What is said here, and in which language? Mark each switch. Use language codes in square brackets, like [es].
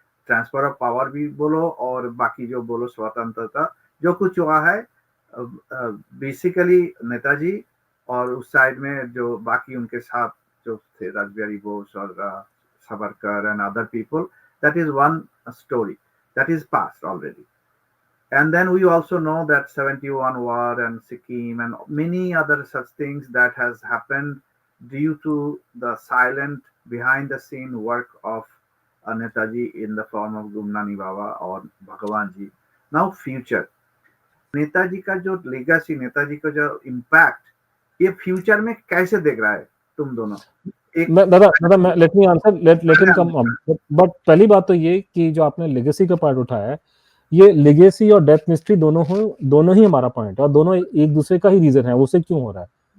[hi] Transfer of power भी बोलो और बाकी जो बोलो स्वतंत्रता, जो कुछ हुआ है बेसिकली नेताजी और उस साइड में जो बाकी उनके साथ जो थे रासबिहारी बोस और Savarkar [en] And other people, that is one story that is past already. And then we also know that 71 war and Sikkim and many other such things that has happened due to the silent behind the scene work of Netaji in the form of Gumnani Baba or Bhagavan Ji. Now future. [hi] Netaji का जो legacy, Netaji का जो impact ये future में कैसे देख रहा है तुम दोनों? एक दादा मैं [en] Let me answer, let him come. But [hi] पहली बात तो ये कि जो आपने लेगेसी का पार्ट उठाया है, ये लेगेसी और डेथ मिस्ट्री दोनों ही हमारा पॉइंट है, और दोनों एक दूसरे का ही रीजन है। उससे क्यों हो रहा है?